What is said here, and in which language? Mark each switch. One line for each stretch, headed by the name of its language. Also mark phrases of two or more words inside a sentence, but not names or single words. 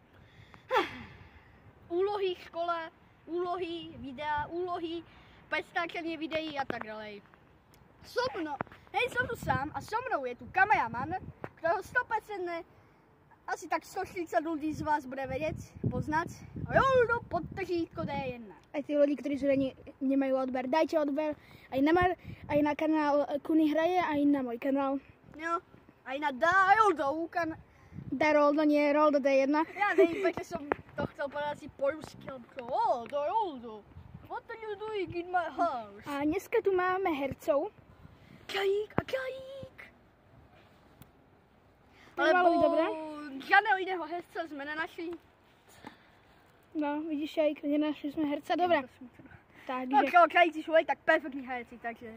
Czech: Úlohy škola, úlohy videa, úlohy prestáčení videí a tak dále. Nejsem tu sám a
Slovak: so mnou
Czech: je tu kameraman, kterého 100% asi tak 140 lidí z vás bude vědět, poznat. Roldo podtržítko D1. A ty lidi, kteří zřejmě nemají odber,
Slovak: dajte odber aj na kanál Kuny hraje, aj na můj kanál. Jo, aj na Daroldo kanál. Daroldo, nie Roldo D1.
Czech: Já nevím, protože jsem to chtěl podat si po rusky, ale Daroldo,
English: what are you doing in my house?
Slovak: A dneska tu máme hercov. Krajík a krajík. Alebo dobré?
Czech: Žádného jiného herce jsme nenašli. No, vidíš, jak nenašli jsme herce, dobré. Takže
Slovak: No, krajíci jsou aj tak perfektní herci, takže...